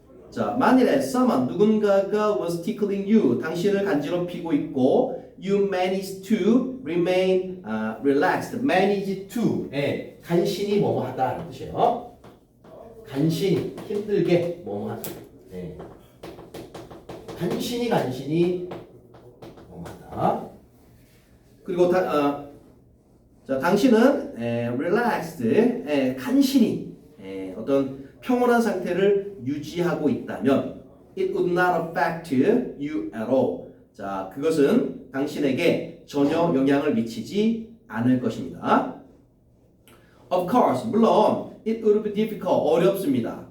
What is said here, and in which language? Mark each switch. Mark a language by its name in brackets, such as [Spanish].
[English] 자, 만일에 someone 누군가가 was tickling you [Korean] 당신을 간지럽히고 있고 [English] you manage to remain relaxed. [Korean] manage to 간신히 뭐뭐 하다라는 뜻이에요. 간신히 힘들게 뭐뭐 하다. 간신히 뭐뭐 하다. 그리고 자, 당신은 relaxed 간신히 어떤 평온한 상태를 유지하고 있다면 [English] it would not affect you at all. [Korean] 자, 그것은 당신에게 전혀 영향을 미치지 않을 것입니다. [English] Of course, 물론 it would be difficult, [Korean] 어렵습니다.